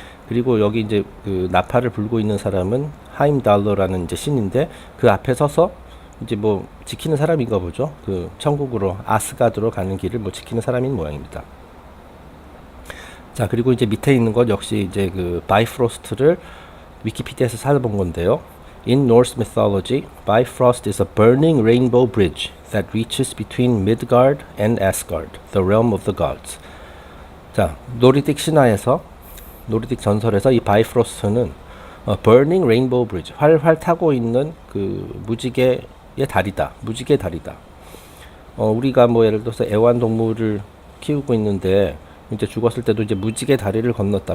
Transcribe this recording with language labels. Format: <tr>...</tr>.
<ko>그리고 여기 이제 그 나팔을 불고 있는 사람은 하임달러라는 이제 신인데 그 앞에 서서 이제 뭐 지키는 사람인가 보죠. 그 천국으로 아스가드로 가는 길을 뭐 지키는 사람인 모양입니다. 자, 그리고 이제 밑에 있는 것 역시 이제 그 바이프로스트를 위키피디아에서 찾아본 건데요.</ko> <en>In Norse mythology, Bifrost is a burning rainbow bridge that reaches between Midgard and Asgard, the realm of the gods.</en> <ko>자, 노르딕 신화에서, 노르딕 전설에서 이 바이프로스트는</ko> <en>burning rainbow bridge,</en> <ko>활활 타고 있는 그 무지개의 다리다. 무지개의 다리다. 우리가 뭐 예를 들어서 애완동물을 키우고 있는데 이제 죽었을 때도 이제 무지개 다리를 건넜다.</ko>